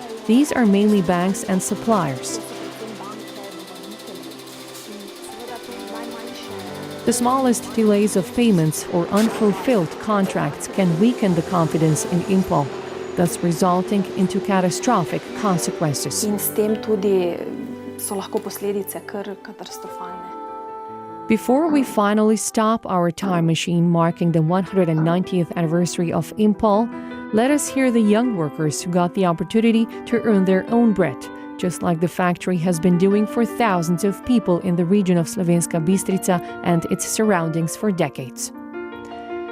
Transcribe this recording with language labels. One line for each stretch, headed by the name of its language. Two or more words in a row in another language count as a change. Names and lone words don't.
English: These are mainly banks and suppliers. The smallest delays of payments or unfulfilled contracts can weaken the confidence in Impol, thus resulting into catastrophic consequences.
Slovenian: in s tem tudi so lahko posledice kar katastrofalne.
English: Before we finally stop our time machine marking the 190th anniversary of Impol, let us hear the young workers who got the opportunity to earn their own bread, just like the factory has been doing for thousands of people in the region of Slovenska Bistrica and its surroundings for decades.